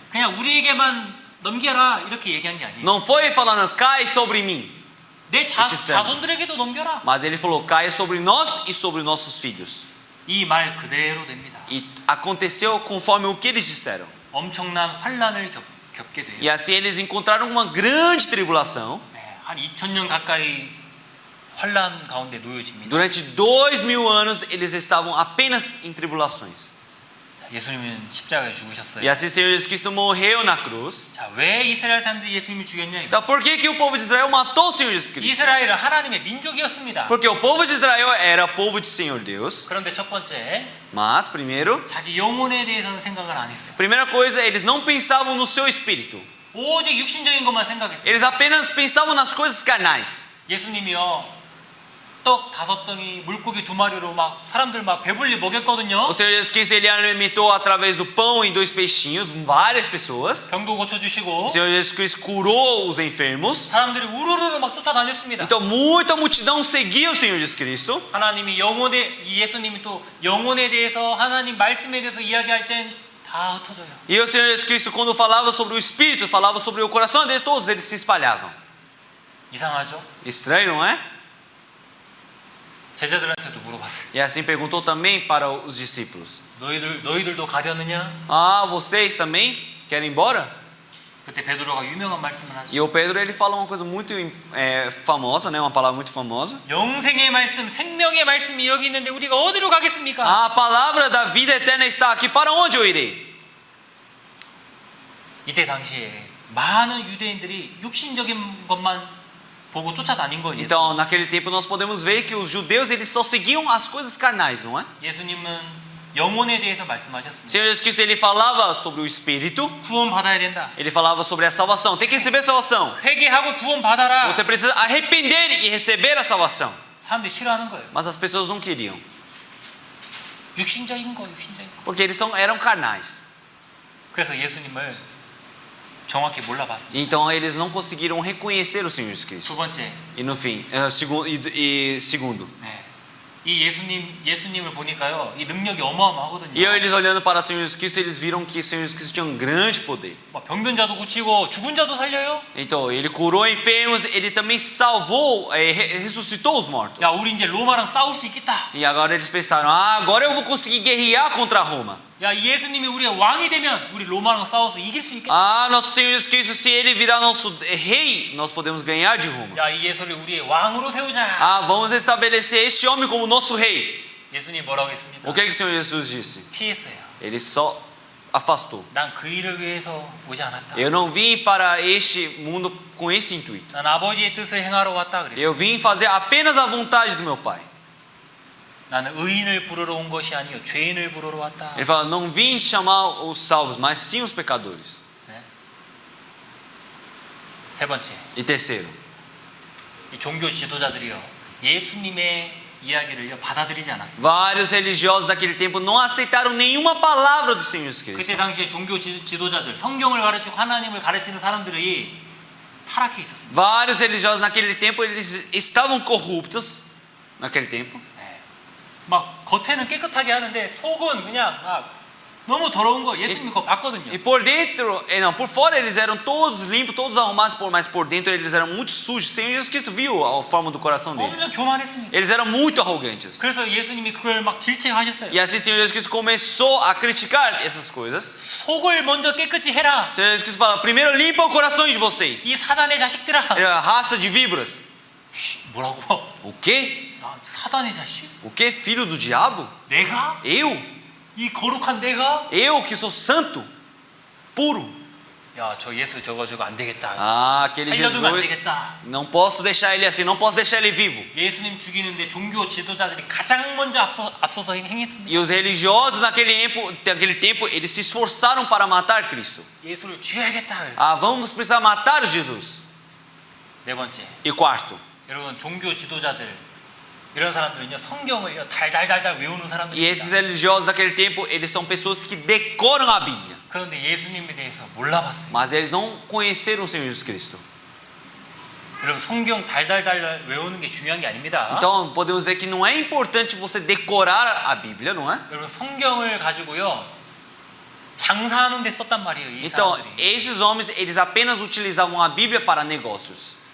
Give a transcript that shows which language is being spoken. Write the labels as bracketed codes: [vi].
[ko] 그냥 우리에게만 넘겨라 이렇게 얘기한 게 아니에요. [pt] Não foi falando cai sobre mim, [ko] 내 자손들에게도 넘겨라. [pt] mas ele falou cai sobre nós e sobre nossos filhos. [ko] 이 말 그대로 됩니다. [pt] E aconteceu conforme o que eles disseram. [ko] 엄청난 환란을 겪게 돼요. [pt] E assim eles encontraram uma grande tribulação. [ko] 네, 한 2000년 가까이 환란 가운데 놓여집니다. [pt] Durante 2000 anos eles estavam apenas em tribulações. [ko] 예수님은 십자가에 죽으셨어요. [pt] E assim o Senhor Jesus Cristo morreu na cruz. [ko] 자, 왜 이스라엘 사람들이 예수님을 죽였냐? [pt] Então por que o povo de Israel matou o Senhor Jesus Cristo? [ko] 이스라엘은 하나님의 민족이었습니다. [pt] Porque o povo de Israel era povo de Senhor Deus. [ko] 그런데 첫 번째, [pt] Mas primeiro, [ko] 자기 영혼에 대해서는 생각을 안 했어요. [pt] primeira coisa, eles não pensavam no seu espírito. [ko] 오직 육신적인 것만 생각했어요. [pt] Eles apenas pensavam nas coisas carnais. [ko] 예수님이요, 떡 5덩이, 물고기 2마리로 막 사람들 막 배불리 먹였거든요. [pt] O Senhor Jesus Cristo ele alimentou através do pão e 2 peixinhos várias pessoas. [ko] 병도 고쳐주시고 [pt] O Senhor Jesus Cristo curou os enfermos. [ko] 사람들이 우르르르 막 쫓아다녔습니다. [pt] Então muita multidão seguia o Senhor Jesus Cristo. [ko] 하나님이 예수님이 또 영혼에 대해서 하나님 말씀에 대해서 이야기할 땐 다 흩어져요. [pt] E o Senhor Jesus Cristo quando falava sobre o espírito, falava sobre o coração dele, todos eles se espalhavam. [ko] 이상하죠? [pt] Estranho, não é? [ko] 제자들한테도 물어봤어요. [pt] E assim perguntou também para os discípulos. [ko] 너희들도 가려느냐? [pt] Vocês também querem ir embora? [ko] 그때 베드로가 유명한 말씀을 하죠. [pt] E o Pedro ele fala uma coisa muito famosa, né? Uma palavra muito famosa. [ko] 영생의 말씀, 생명의 말씀이 여기 있는데 우리가 어디로 가겠습니까? [pt] A palavra da vida eterna está aqui. Para onde eu irei? [ko] 이때 당시에 많은 유대인들이 육신적인 것만 보고 쫓아다닌 거예요. [pt] Então, naquele tempo nós podemos ver que os judeus eles só seguiam as coisas carnais, não é? [ko] 예수님은 영혼에 대해서 말씀하셨습니다. [pt] Senhor Jesus Cristo ele falava sobre o espírito. [ko] 구원 받아야 된다. [pt] Ele falava sobre a salvação. Tem que receber a salvação. [ko] 회개하고 구원 받아라. [pt] Você precisa arrepender e receber a salvação. [ko] 사람들이 싫어하는 거예요. [pt] Mas as pessoas não queriam, [ko] 육신적인 거. [pt] porque eles eram carnais. [ko] 그래서 예수님을 정확히 몰라봤습니다. [pt] Então eles não conseguiram reconhecer o Senhor Jesus [ko] 두 [pt] Cristo. [ko] 번째, [pt] E no fim, segundo. [ko] 네. 이 예수님을 보니까요, 이 능력이 어마어마하거든요. [pt] E eles olhando para o Senhor Jesus Cristo, eles viram que o Senhor Jesus Cristo tinha um grande poder. [ko] 막 병든 자도 고치고 죽은 자도 살려요. [pt] Então ele curou enfermos, ele também salvou, ressuscitou os mortos. [ko] 야, 우리 이제 로마랑 싸울 수 있겠다. [pt] E agora eles pensaram, agora eu vou conseguir guerrear contra Roma. [ko] 야, 이 예수님이 우리의 왕이 되면 우리 로마랑 싸워서 이길 수 있겠다. [pt] Nosso Senhor Jesus Cristo, se ele virar nosso rei, nós podemos ganhar de Roma. [ko] 야, 이 예수를 우리의 왕으로 세우자. [pt] Vamos estabelecer este homem como nosso rei. [ko] 예수님 뭐라고 했습니까? [pt] O que o Senhor Jesus disse? [ko] 피했어요. [pt] Ele só afastou. [ko] 난 그 일을 위해서 오지 않았다. [pt] Eu não vim para este mundo com esse intuito. [ko] 난 아버지의 뜻을 행하러 왔다 그랬어요. [pt] Eu vim fazer apenas a vontade do meu Pai. [ko] 나는 의인을 부르러 온 것이 아니요 죄인을 부르러 왔다. [pt] Ele fala, não vim chamar os salvos, mas sim os pecadores. [ko] 네. 세 번째, [pt] E terceiro, [ko] 이 종교 지도자들이요, 예수님의 이야기를 받아들이지 않았습니다. [pt] Vários religiosos daquele tempo não aceitaram nenhuma palavra do Senhor Jesus Cristo. [ko] 그때 당시에 종교 지도자들, 성경을 가르치고 하나님을 가르치는 사람들이 타락해 있었습니다. [pt] Vários religiosos naquele tempo, eles estavam corruptos naquele tempo. [ko] 막 겉에는 깨끗하게 하는데 속은 그냥 너무 더러운 거 예수님이 그거 봤거든요. [pt] E por dentro, não, por fora eles eram todos limpos, todos arrumados, mas por dentro eles eram muito sujos. O Senhor Jesus Cristo viu a forma do coração [ko] 엄청 [pt] deles. [ko] 교만했습니다. [pt] Eles eram muito arrogantes. [ko] 그래서 예수님이 그걸 막 질책하셨어요. [pt] E assim o Senhor Jesus Cristo começou a criticar essas coisas. [ko] 속을 먼저 깨끗이 해라. [pt] O Senhor Jesus Cristo fala: primeiro limpa o coração de vocês. [ko] 이 사단의 자식들아. [pt] Raça de víboras. [ko] 뭐라고? [pt] O quê? [ko] 나 사단의 자식? [pt] O quê? Filho do diabo? [ko] 내가? [pt] Eu? [ko] 이 거룩한 내가? [pt] Eu que sou santo, puro. [ko] 야, 저 예수 저거 안 되겠다. [pt] Aquele [ko] 살려두면 안 [pt] Jesus, [ko] 되겠다. [pt] não posso deixar ele assim, não posso deixar ele vivo. [ko] 예수님 죽이는데 종교 지도자들이 가장 먼저 앞서서 행했습니다. [pt] E os religiosos naquele tempo, eles se esforçaram para matar Cristo. [ko] 예수를 죽여야겠다. 그래서. [pt] Vamos precisar matar Jesus. [ko] 네 번째, [pt] E quarto, [ko] 여러분 종교 지도자들 이런 사람들은요 성경을 달달달달 외우는 [pt] e [ko] 사람들입니다. [pt] esses religiosos daquele tempo, eles são pessoas que decoram a Bíblia, [ko] 그런데 예수님에 대해서 몰라봤어요. [pt] mas eles não conheceram o Senhor Jesus Cristo. [ko] 여러분 성경 달달달 외우는 게 중요한 게 아닙니다. [pt] Então podemos dizer que não é importante você decorar a Bíblia, não é? [ko] 여러분 성경을 가지고요 장사하는 데 썼단 말이에요. 이 [pt] Então [ko] 사람들이 [pt] esses homens, eles apenas utilizavam a Bíblia para negócios.